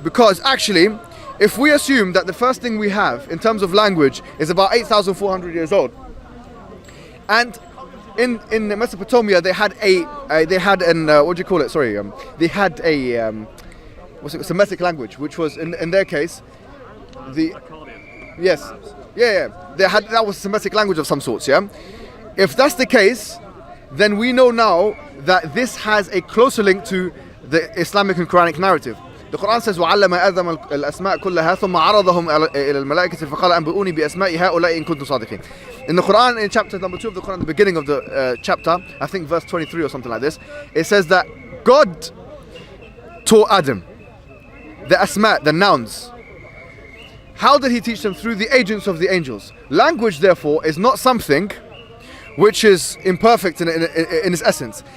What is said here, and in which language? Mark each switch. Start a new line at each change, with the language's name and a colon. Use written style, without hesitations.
English: Because actually, if we assume that the first thing we have in terms of language is about 8,400 years old, and in Mesopotamia they had Semitic language, which was in their case that was Semitic language of some sorts. Yeah, if that's the case, then we know now that this has a closer link to the Islamic and Quranic narrative.
Arabic: The Quran says وَعَلَّمَ آدَمَ الْأَسْمَاءَ كُلَّهَا ثُمَّ عَرَضَهُمْ إِلَى الْمَلَائِكَةِ فَقَالَ أَنْبِئُونِي بِأَسْمَاءِ هَؤُلَاءِ إِن كُنتُمْ صَادِقِينَ.
English: In the Quran, in chapter number 2 of the Quran, the beginning of the chapter, I think verse 23 or something like this, it says that God taught Adam the asma, the nouns. How did he teach them? Through the agents of the angels. Language, therefore, is not something which is imperfect in its essence.